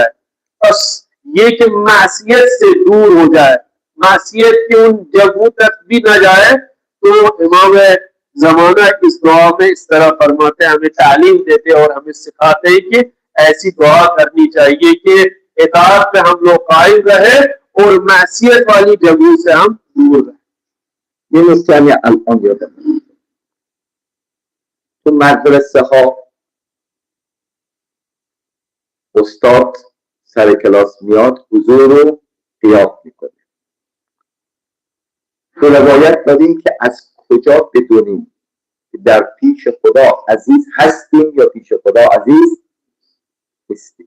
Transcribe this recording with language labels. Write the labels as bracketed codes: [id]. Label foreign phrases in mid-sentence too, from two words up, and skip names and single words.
[ur] بس یہ کہ معصیت سے دور ہو جائے، معصیت کے ان جگہوں تک بھی نہ جائے. تو امام زمانہ اس دعا میں اس طرح فرماتے ہیں، ہمیں تعلیم دیتے اور ہمیں سکھاتے ہیں کہ ایسی دعا کرنی چاہیے کہ اطاعت پہ ہم لوگ قائم رہے اور معصیت والی جگہوں سے ہم دور رہیں. [fa] این نکته الان یادم میاد. تو مدرسه ها استاد سر کلاس میاد، حضور رو قیاد میکنه. تو روایت داریم که از کجا بدونیم که در پیش خدا عزیز هستیم یا پیش خدا عزیز نیستیم؟